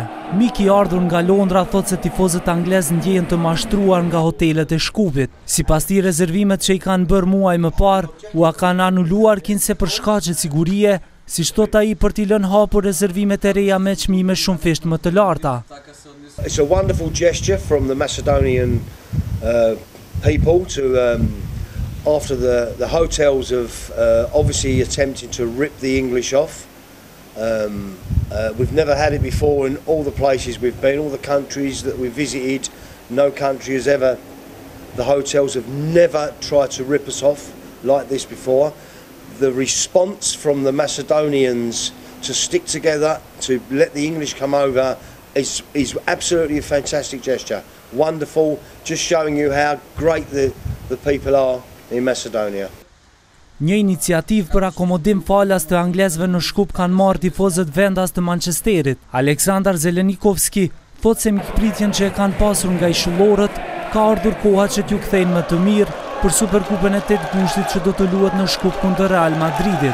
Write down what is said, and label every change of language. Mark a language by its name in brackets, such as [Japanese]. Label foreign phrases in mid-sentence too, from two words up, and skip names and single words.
[Albanian] Miki i ardhur nga Londra thot se tifozët anglez ndjehen të mashtruar nga hotelet e Shkupit. Sipas tij, rezervimet që i kanë bërë muaj më parë u kanë anuluar kinse për shkaqe sigurie, siç thot ai, për t'i lënë hapur rezervimet e reja me çmime shumë fisht më të larta. [English] It's a wonderful gesture from the Macedonian people to, after the hotels have obviously attempted to rip the English off. We've never had it before in all the places we've been, all the countries that we've visited. No country has ever, the hotels have never tried to rip us off like this before. The response from the Macedonians to stick together, to let the English come over, is absolutely a fantastic gesture. Wonderful, just showing you how great the people are in Macedonia. [Albanian] Një iniciativë për akomodim falas të anglezëve në Shkup kanë marrë tifozët vendas të Manchesterit. Aleksandar Zelenikovski thot se mikpritjen që e kanë pasur nga ishullorët ka ardhur koha që t'ju kthejnë më të mirë për Superkupën e 8 gushtit që do të luhet në Shkup kundër Real Madridit.